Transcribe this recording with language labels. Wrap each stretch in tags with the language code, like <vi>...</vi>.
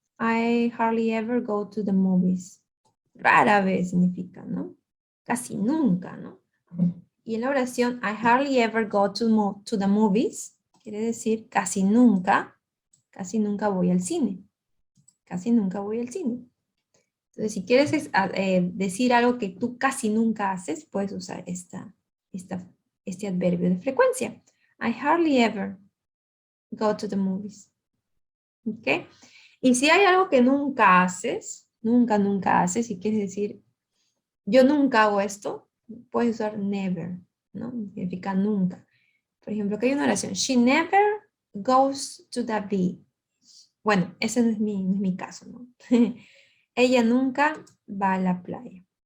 <en>I hardly ever go to the movies.</en> <es>Rara vez significa, ¿no? Casi nunca, ¿no? Y en la oración,</es> <en>I hardly ever go to the movies,</en> <es>quiere decir casi nunca voy al cine. Casi nunca voy al cine. Entonces, si quieres decir algo que tú casi nunca haces, puedes usar este adverbio de frecuencia.</es> <en>I hardly ever go to the movies.</en> <es>¿Ok? Y si hay algo que nunca haces, nunca haces, y quieres decir, yo nunca hago esto, puedes usar never, ¿no? Significa nunca. Por ejemplo, que hay una oración,</es> <en>she never goes to the beach.</en> <es>Bueno, ese no es mi caso, ¿no? Ella nunca va a la playa.</es>